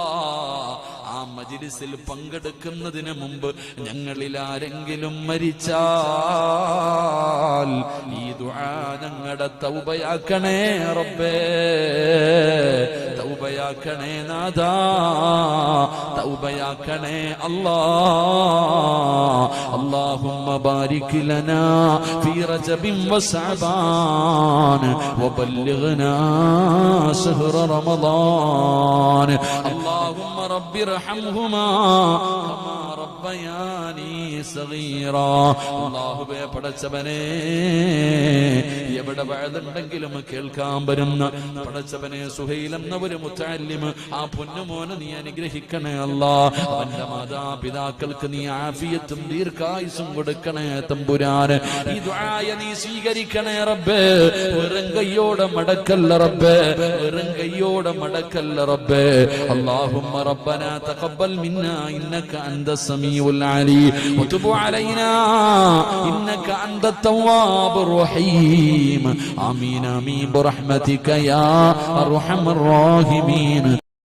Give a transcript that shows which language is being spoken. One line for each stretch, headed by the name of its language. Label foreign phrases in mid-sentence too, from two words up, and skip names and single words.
Malayalam: ആ മജ്‌ലിസിൽ പങ്കെടുക്കുന്നതിന് മുമ്പ് ഞങ്ങളിൽ ആരെങ്കിലും മരിച്ചാൽ ഈ ദുആ ഞങ്ങളുടെ തൗബയാക്കണേ റബ്ബേ. തൗബയാക്കണേ നാദാ. തൗബയാക്കണേ അല്ലാ.
Arabic: اللهم بارك لنا في رجب وشعبان وبلغنا شهر رمضان. اللهم رب ارحمهما كما ربياني صغيرا.
Malayalam: അല്ലാഹുവേ പടച്ചവനെ, എവിടെ വഅദുണ്ടെങ്കിലും കേൾക്കാൻ വരുന്ന പടച്ചവനെ സുഹൈൽ എന്ന ഒരു മുത്തഅല്ലിം, ആ പൊന്നുമോനെ നീ അനുഗ്രഹിക്കണേ അല്ലാ. അവന്റെ മാതാപിതാക്കൾക്ക് നീ ആഫിയത്തും ദീർഘായുസ്സും കൊടുക്കണേ തമ്പുരാൻ. ഈ ദുആയ നീ സ്വീകരിക്കണേ റബ്ബേ. വെറും കയ്യോടെ മടക്കല്ല റബ്ബേ. വെറും കയ്യോടെ മടക്കല്ല റബ്ബേ.
Arabic: اللهم ربنا تقبل منا إنك أنت السميع العليم وتب علينا إنك أنت التواب الرحيم. آمين آمين برحمتك يا أرحم الراحمين.